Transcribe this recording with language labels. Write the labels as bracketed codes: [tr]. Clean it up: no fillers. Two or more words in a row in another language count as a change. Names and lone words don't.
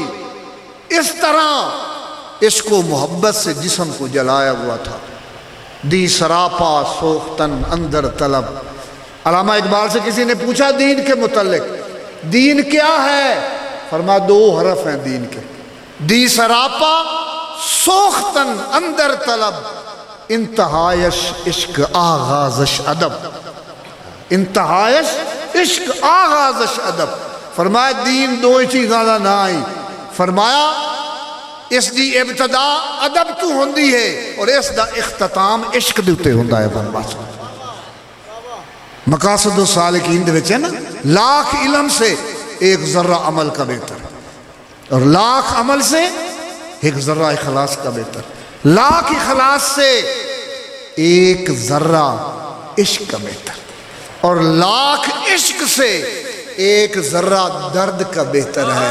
[ur] اس طرح عشق و محبت سے جسم کو جلایا ہوا تھا. [fa] دی سراپا سوختن اندر طلب. [ur] علامہ اقبال سے کسی نے پوچھا دین کے متعلق دین کیا ہے؟ فرمایا 2 حرف ہیں دین کے, [fa] دی سراپا سوختن اندر طلب, انتہائش عشق آغازش ادب. انتہائش عشق آغازش ادب. [pa] فرمایا دین 2 چیزاں دا نہ آئی. فرمایا اس دی ابتدا ادب تو ہوندی ہے اور اس دا اختتام عشق دے اتے ہوندا ہے. [ur] بس مقاصد السالکین [pa] دے وچ ہے نا, [ur] لاکھ علم سے 1 ذرہ عمل کا بہتر, اور لاکھ عمل سے 1 ذرہ اخلاص کا بہتر, لاکھ اخلاص سے 1 ذرہ عشق کا بہتر, اور لاکھ عشق سے 1 ذرہ درد کا بہتر ہے.